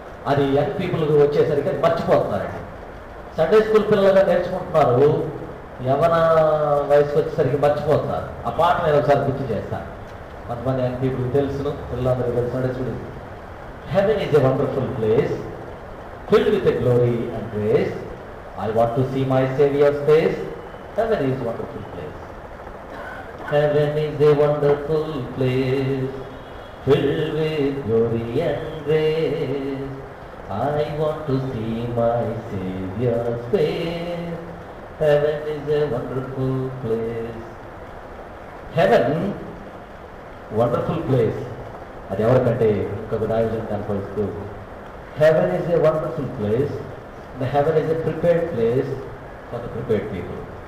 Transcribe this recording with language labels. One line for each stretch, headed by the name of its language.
Telugu: అది young people వచ్చేసరికి అది మర్చిపోతున్నారండి. సండే స్కూల్ పిల్లలుగా నేర్చుకుంటున్నారు, యవన వయసుకు వచ్చేసరికి మర్చిపోతున్నారు. ఆ పాట నేను ఒకసారి గుర్తు చేస్తాను. కొంతమంది యంగ్ పీపుల్ తెలుసును, పిల్లలందరూ తెలుసు.
English: Sunday school, heaven is a wonderful place filled with a glory and grace. I want to see my Savior's face. Heaven is a wonderful place. Heaven is a wonderful place filled with glory and grace. I want to see my Savior's face. Heaven is a wonderful place. Heaven, wonderful place.
Telugu: అది ఎవరికంటే ఇంకొక రాయజన్ కనపడుతూ,
English: heaven is a wonderful place. The heaven is a prepared place for the prepared people.